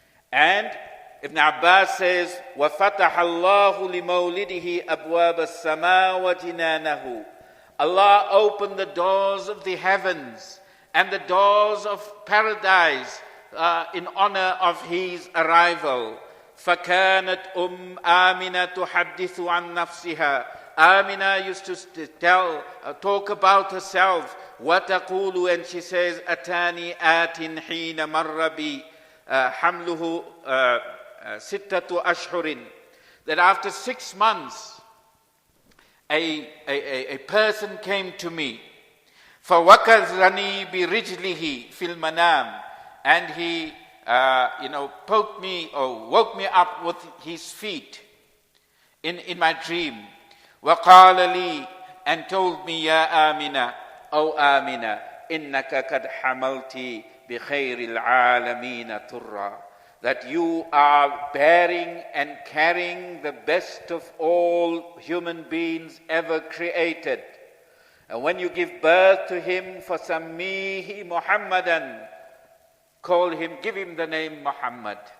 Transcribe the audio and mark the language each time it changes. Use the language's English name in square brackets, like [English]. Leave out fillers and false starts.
[English] And Ibn Abbas says, [Arabic] وَفَتَحَ اللَّهُ لِمَوْلِدِهِ أَبْوَابَ السَّمَاءِ وَجِنَانَهُ. [English] Allah opened the doors of the heavens and the doors of paradise in honor of his arrival. [Arabic] فَكَانَتْ آمِنَةُ تُحَدِّثُ عَنْ نَفْسِهَا. [English] Amina used to talk about herself. [Arabic] وَتَقُولُ, [English] and she says, [Arabic] أَتَانِي آتٍ حِينَ مَرَّ بِي حَمْلُهُ سِتَّةُ أَشْهُرٍ. [English] That after 6 months, a person came to me. [Arabic] فَوَكَزَنِي بِرِجْلِهِ فِي الْمَنَامِ. [English] And he poked me or woke me up with his feet in my dream. [Arabic] وَقَالَ لِي, [English] and told me, [Arabic] يَا آمِنَةَ, [English] O Amina, [Arabic] إِنَّكَ قَدْ حَمَلْتِ بِخَيْرِ الْعَالَمِينَ تُرًّا. [English] That you are bearing and carrying the best of all human beings ever created. And when you give birth to him, [Arabic] فَسَمِّيهِ مُحَمَّدًا, [English] call him, give him the name Muhammad.